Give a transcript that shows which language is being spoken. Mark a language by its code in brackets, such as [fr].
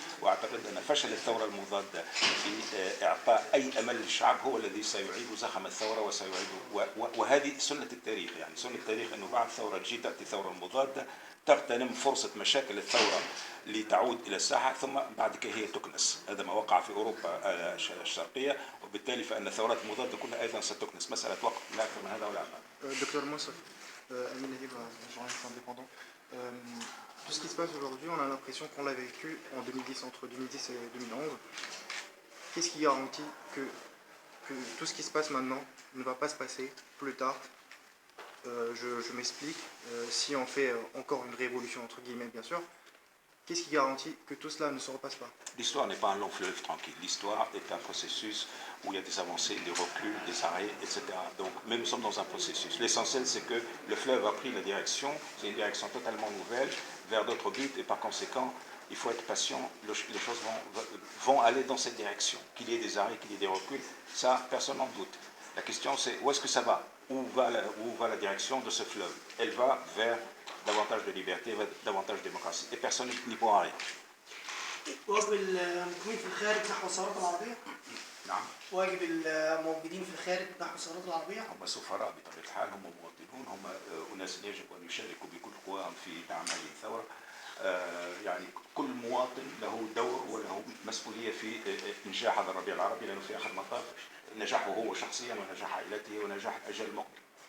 [ar] وأعتقد أن فشل الثورة المضادة في إعطاء أي أمل للشعب هو الذي سيعيد زخم الثورة وسيعيد، وهذه سنة التاريخ، يعني سنة التاريخ أنه بعد ثورة تجي تأتي ثورة مضادة تغتنم فرصة مشاكل الثورة لتعود إلى الساحة، ثم بعد كده هي تكنس. هذا ما وقع في أوروبا الشرقية، وبالتالي فإن الثورات المضادة كلها أيضا ستكنس، مسألة وقت لا أكثر من هذا ولا أقل. [fr] Docteur Moussaf, Amin Adib, journaliste indépendant. Tout ce qui se passe aujourd'hui, on a l'impression qu'on l'a vécu en 2010, entre 2010 et 2011. Qu'est-ce qui garantit que tout ce qui se passe maintenant ne va pas se passer plus tard? Je m'explique, si on fait encore une révolution, entre guillemets bien sûr, qu'est-ce qui garantit que tout cela ne se repasse pas? L'histoire n'est pas un long fleuve tranquille, l'histoire est un processus où il y a des avancées, des reculs, des arrêts, etc. Donc, mais nous sommes dans un processus. L'essentiel, c'est que le fleuve a pris la direction, c'est une direction totalement nouvelle, vers d'autres buts, et par conséquent, il faut être patient, les choses vont aller dans cette direction. Qu'il y ait des arrêts, qu'il y ait des reculs, ça, personne n'en doute. La question, c'est où est-ce que ça va? Où va la direction de ce fleuve? Elle va vers davantage de liberté, davantage de démocratie. Et personne n'y pourra rien. [ar] واجب المقيمين في الخارج نحو الثورات العربية؟ نعم. واجب الموجودين في الخارج نحو الثورات العربية؟ هم سفراء بطبيعة الحال، هم مواطنون، هم أناس يجب أن يشاركوا بكل قواهم في دعم هذه الثورة. يعني كل مواطن له دور وله مسؤولية في إنجاح هذا الربيع العربي، لأنه في آخر المطاف نجاحه هو شخصيا ونجاح عائلته ونجاح الأجيال المقبلة.